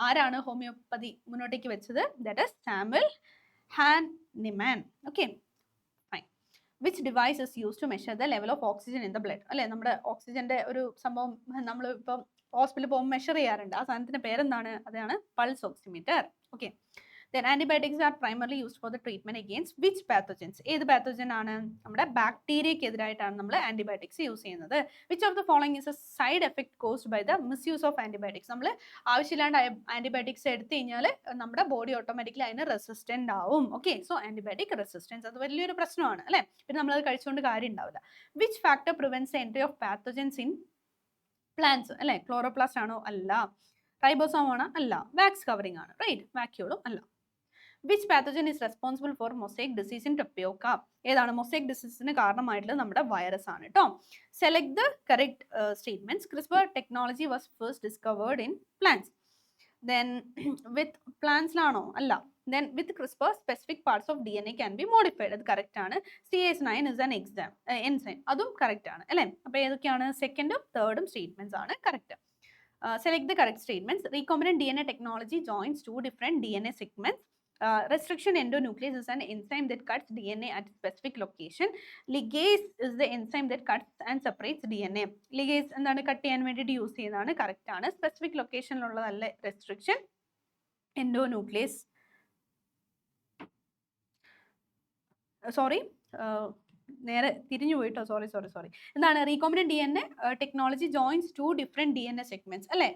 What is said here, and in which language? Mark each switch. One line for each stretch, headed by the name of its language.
Malayalam: ആരാണ് ഹോമിയോപ്പതി മുന്നോട്ടേക്ക് വെച്ചത്?
English: that is
Malayalam: Samuel Hahnemann.
English: Okay, fine. Which device is use to measure the level of oxygen in the blood?
Malayalam: അല്ലെ, നമ്മുടെ ഓക്സിജന്റെ ഒരു സംഭവം നമ്മൾ ഇപ്പം ഹോസ്പിറ്റലിൽ പോകുമ്പോൾ മെഷർ ചെയ്യാറുണ്ട്. ആ സാധനത്തിന്റെ പേരെന്താണ്? അതാണ് pulse oximeter. Okay.
English: Then antibiotics are primarily used for the treatment against which pathogens?
Malayalam: ഏത് പാത്തോജൻ ആണ്? നമ്മുടെ ബാക്ടീരിയക്ക് എതിരായിട്ടാണ് നമ്മൾ ആന്റിബയോട്ടിക്സ് യൂസ് ചെയ്യുന്നത്.
English: Which of the following is a side effect caused by the misuse of antibiotics?
Malayalam: നമ്മൾ ആവശ്യമില്ലാണ്ട് antibiotics എടുത്തു കഴിഞ്ഞാൽ നമ്മുടെ body automatically അതിന് റെസിസ്റ്റന്റ് ആവും. ഓക്കെ, സോ ആന്റിബയോട്ടിക് റെസിസ്റ്റൻസ് അത് വലിയൊരു പ്രശ്നമാണ് അല്ലെ. പിന്നെ നമ്മളത് കഴിച്ചുകൊണ്ട് കാര്യം ഉണ്ടാവില്ല.
English: Which factor prevents the entry of pathogens in plants?
Malayalam: അല്ലെ, ക്ലോറോപ്ലാസ്റ്റ് ആണോ? അല്ല. റൈബോസോം ആണോ? അല്ല. വാക്സ് കവറിംഗ് ആണ്. റൈറ്റ്, വാക്യൂളും അല്ല.
English: Which pathogen is responsible for mosaic disease in tapioca?
Malayalam: ഏതാണ്? മൊസൈക് ഡിസീസിന് കാരണമായിട്ടുള്ളത് നമ്മുടെ വൈറസ് ആണ് കേട്ടോ.
English: Select the correct statements. CRISPR technology was first discovered in plants. Then with
Malayalam: പ്ലാന്റ്സിലാണോ? അല്ല.
English: Then with CRISPR specific parts of DNA can be modified.
Malayalam: അത് correct ആണ്.
English: CS9 is an enzyme.
Malayalam: അതും correct ആണ് അല്ലെ. അപ്പൊ ഏതൊക്കെയാണ്? സെക്കൻഡും തേർഡും സ്റ്റേറ്റ്മെന്റ്സ് ആണ് correct.
English: Select the correct statements. Recombinant DNA technology joins two different DNA segments. Restriction endonuclease is an enzyme that cuts DNA at a specific location. Ligase is the enzyme that cuts and separates DNA.
Malayalam: Ligase എന്താണ്? Cut ചെയ്യാൻ വേണ്ടിയിട്ട് use ചെയ്യുന്നതാണ്. Correct ആണ്. Specific ലൊക്കേഷനിലുള്ളതല്ല restriction. Endonuclease, sorry, നേരെ തിരിഞ്ഞു പോയിട്ടോ. Sorry. എന്താണ്?
English: Recombinant DNA technology joins to different DNA segments അല്ലെ.